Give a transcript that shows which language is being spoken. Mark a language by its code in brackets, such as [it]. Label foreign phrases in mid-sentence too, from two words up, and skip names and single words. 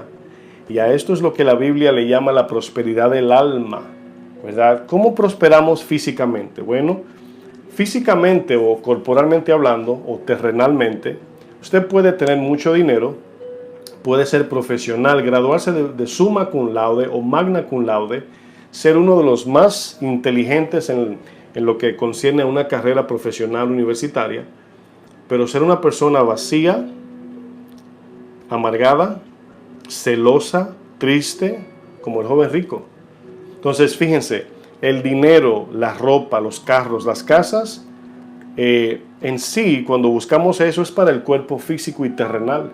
[es] Y a esto es lo que la Biblia le llama la prosperidad del alma, ¿verdad? ¿Cómo prosperamos físicamente? Bueno, físicamente o corporalmente hablando o terrenalmente, usted puede tener mucho dinero, puede ser profesional, graduarse de [la] summa cum laude [es] o [la] magna cum laude, [es] ser uno de los más inteligentes en lo que concierne a una carrera profesional universitaria, pero ser una persona vacía, amargada, celosa, triste, como el joven rico. Entonces, fíjense, el dinero, la ropa, los carros, las casas, en sí, cuando buscamos eso es para el cuerpo físico y terrenal.